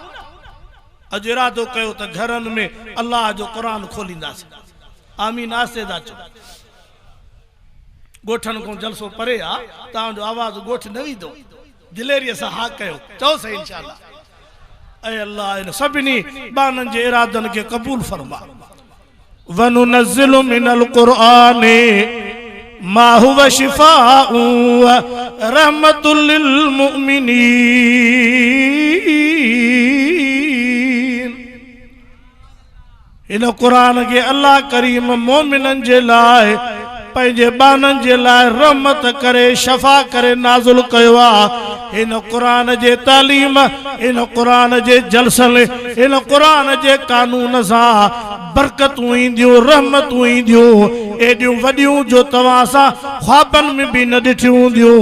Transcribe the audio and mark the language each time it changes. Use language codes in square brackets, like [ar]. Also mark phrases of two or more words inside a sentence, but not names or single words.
[sd] अॼु इरादो कयो त घरनि में अल्लाह जो क़ुरान खोलींदासीं। आमीन आस्ते था चओ। ॻोठनि खां जलसो परे आहे, तव्हांजो आवाज़ ॻोठ न ईंदो। दिलेरीअ सां हा कयो, चओ सही इंशाअल्लाह। ऐं अल्लाह इन सभिनी बाननि जे इरादनि खे क़बूल फरमा। [ar] وننزل من القرآن ما هو شفاء ورحمة للمؤمنين. [sd] इन क़ुरान खे अल्लाह करीम मोमिननि जे लाइ, पंहिंजे बाननि जे लाइ रहमत करे, शफ़ा करे नाज़िल कयो आहे। इन क़ुरान जे तालीम, इन क़ुरान जे जलसले, इन क़ुरान जे कानून सां बरकतूं ईंदियूं, रहमतूं ईंदियूं, एॾियूं वॾियूं जो तव्हां सां ख्वाबनि में बि न ॾिठियूं हूंदियूं।